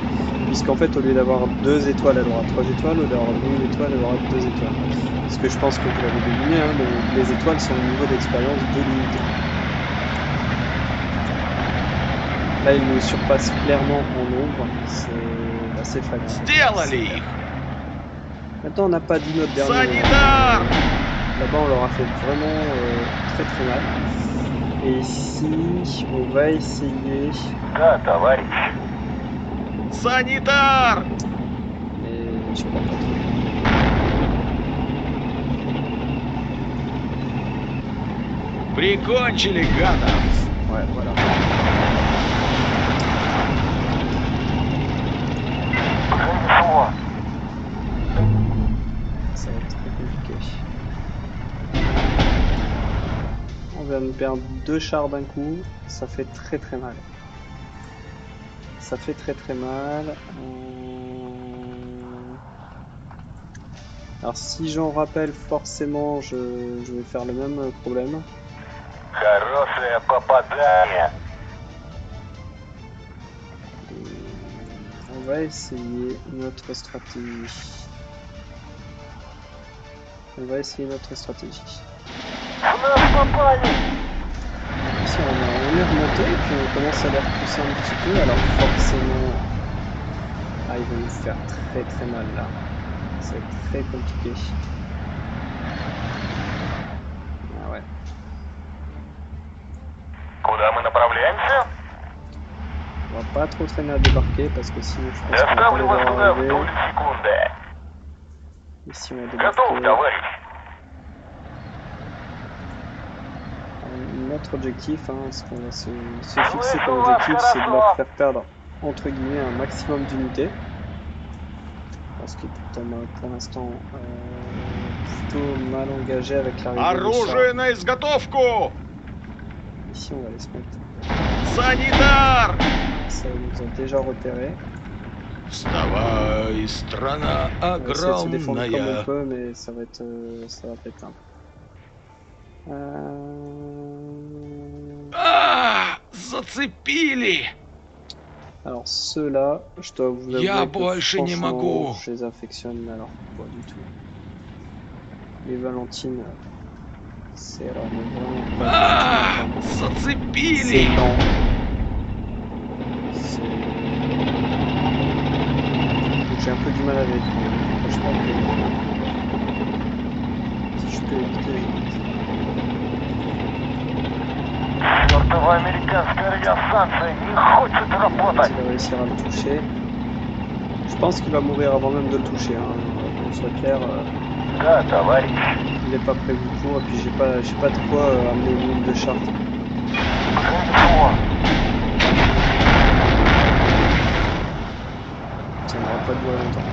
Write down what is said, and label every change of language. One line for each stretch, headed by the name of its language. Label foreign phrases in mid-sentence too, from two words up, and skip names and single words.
French: Puisqu'en fait, au lieu d'avoir 2 étoiles, elle aura 3 étoiles, au lieu d'avoir 1 étoile, elle aura 2 étoiles. Parce que je pense que vous l'avez deviné, hein, les étoiles sont au niveau d'expérience de l'unité. Là, il nous surpasse clairement en nombre, c'est assez flagrant.
Russian: Сделали их.
French: Maintenant, on n'a pas dit notre dernier mot.
Russian: Санитар!
French: Là-bas, on leur a fait vraiment très très mal. Et ici, on va essayer...
Russian: Да, товарищ. Санитар!
French: Mais je crois pas trop.
Russian: Прикончили гадов.
French: Ouais, voilà.
Russian: Занесло.
French: Ça va être très compliqué. On vient de perdre 2 chars d'un coup. Ça fait très très mal. Ça fait très très mal. Alors si j'en rappelle forcément, je vais faire le même problème.
Russian: Хорошее попадание.
French: On va essayer notre stratégie.
Russian: В нас попали.
French: Ici on est remonté, puis on commence à les repousser un petit peu. Alors forcément, ils vont nous faire très très mal là. C'est très compliqué. Ah ouais.
Russian: Куда мы направляемся?
French: On va pas trop traîner à débarquer parce que sinon je pense qu'on va pas les
Russian: Доставлю вас
French: voir
Russian: туда в
French: arriver.
Russian: долю секунды.
French: Ici on va
Russian: Готов,
French: débarquer.
Russian: товарищ.
French: Notre objectif, hein, ce qu'on va se fixer comme objectif, c'est de leur faire perdre entre guillemets un maximum d'unités. Ce qui est pour l'instant plutôt mal engagé avec l'arrivée des
Russian: Оружие
French: chars.
Russian: на изготовку!
French: Ici on va les se mettre.
Russian: Санитар!
French: Ça nous a déjà repéré.
Russian: Вставай, страна
French: On va essayer de se défendre comme on
Russian: огромная.
French: peut, mais ça va pas être simple.
Russian: Зацепили!
French: Alors ceux-là, je dois vous
Russian: Я
French: avouer que
Russian: больше не
French: franchement,
Russian: могу.
French: je les affectionne, mais alors pas du tout. Les Valentines, c'est alors mais vraiment pas du tout ma cam. C'est
Russian: Зацепили!
French: lent. J'ai un peu du mal avec. Je sais pas que si je peux éviter, j'évite.
Russian: Чертова американская радиостанция не хочет
French: On va
Russian: работать.
French: essayer de réussir à le toucher. Je pense qu'il va mourir avant même de le toucher. Hein. Qu'on soit clair,
Russian: Да, товарищ.
French: il n'est pas prévu pour. Et puis j'ai pas de quoi amener une ligne de charte.
Russian: Хорошо.
French: Ça n'aura pas duré longtemps.